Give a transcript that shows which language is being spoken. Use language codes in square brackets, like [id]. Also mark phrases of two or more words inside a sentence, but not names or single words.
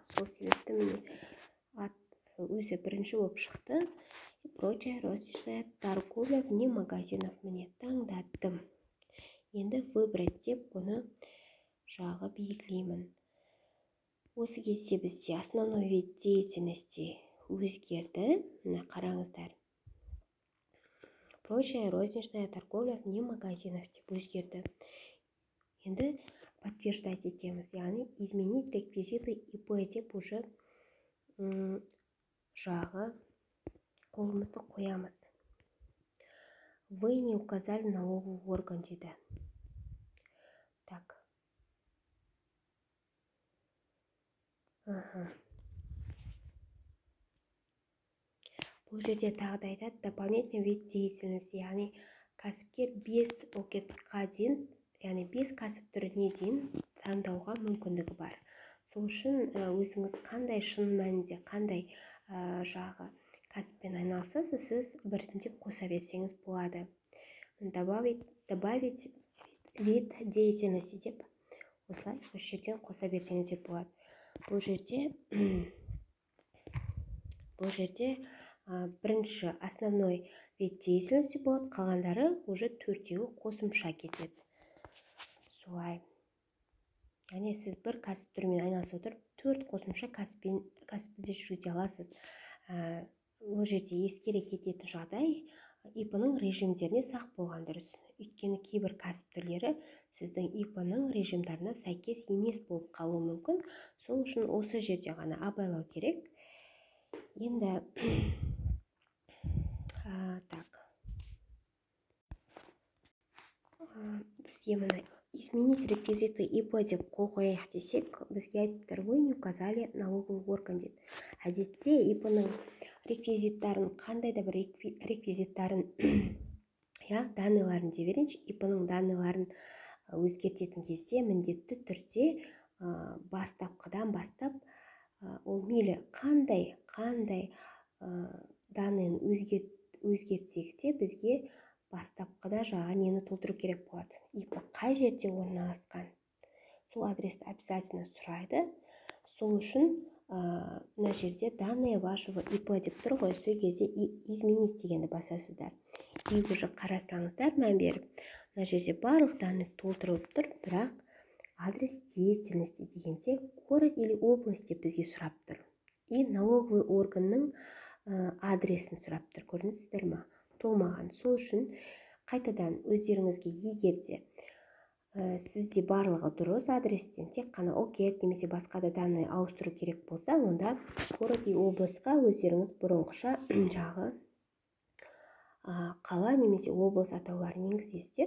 [kk] Сол себепті міне өзі бірінші болып шықты. [ru] Прочая розничная торговля вне магазинов. [kk] Міне таңдаттым. Енді выбрать деп оны белгілеймін. Осы кезде бізде [ru] основной вид деятельности [kk] өзгерді. Мына қараңыздар. [ru] прочая розничная торговля вне магазинов [kk] деп өзгерді. Енді подтверждать етеміз, яғни [ru] изменить реквизиты ИП [kk] деп уже жағы қолымызды қоямыз. [ru] Вы не указали налоговый орган дейді. [kk] Так. Бұл жерде тағы да айтады, [ru] дополнительный вид деятельности, [kk] яғни кәсіпкер 5 окетқа дейін, яғни 5 кәсіп түріне дейін таңдауға мүмкіндігі бар. Сол үшін өзіңіз қандай шын мәнінде, қандай жағы кәсіппен айналысасыз, сіз біртіндеп қоса берсеңіз болады. [ru] Добавить вид деятельности [kk] деп осылай осы жерден қоса берсеңіз деп болады. Бұл жерде бірінші [ru] основной вид деятельности [kk] болады, қалғандары уже 4-еуі қосымша кетеді. Солай. Яғни сіз бір кәсіп түрімен айналысып отырып, 4 қосымша кәсіпті жүргізе аласыз. Ол жерде ескере кететін жағдай ИП-ның режимдеріне сақ болған дұрыс. Өйткені кейбір кәсіп түрлері сіздің ИП-ның режимдарына сәйкес емес болып қалуы мүмкін. Сол үшін осы жерде ғана абайлау керек. Енді так. Бізге мына [ru] изменить реквизиты ИП [kk] деп қол қояйық десек, бізге айтыптар, [ru] вы не указали налоговый орган дейді. [kk] Әдетте ИП-ның реквизиттарын, қандай да бір реквизиттарын, данныйларын деп берейінші, ИП-ның данныйларын өзгертетін кезде міндетті түрде бастапқыдан бастап, ол мейлі қандай данныйын өзгертсек те, бізге бастапқыда жағы нені толтыру керек болады. ИП қай жерде орналасқан? Сол адресті обязательно сұрайды. Сол үшін мына жерде [ru] данные вашего ИП [kk] деп тұр ғой, сол кезде изменить дегенді басасыздар. [ru] И уже [kk] қарасаңыздар, мән беріп, мына жерде барлық данный толтырылып тұр, бірақ [ru] адрес деятельности [kk] дегенде [ru] город или область [kk] деп бізге сұрап тұр. [ru] И налоговый [kk] органның адресін сұрап тұр. Көрдіңіздер ма? Толмаған. Сол үшін қайтадан өздеріңізге егерде сізде барлығы дұрыс адрестен тек қана окет немесе басқа да данный ауыстыру керек болса, онда [ru] город и областьқа [kk] өздеріңіз бұрынғыша жағы қала немесе облыс атауларын енгізесіздер.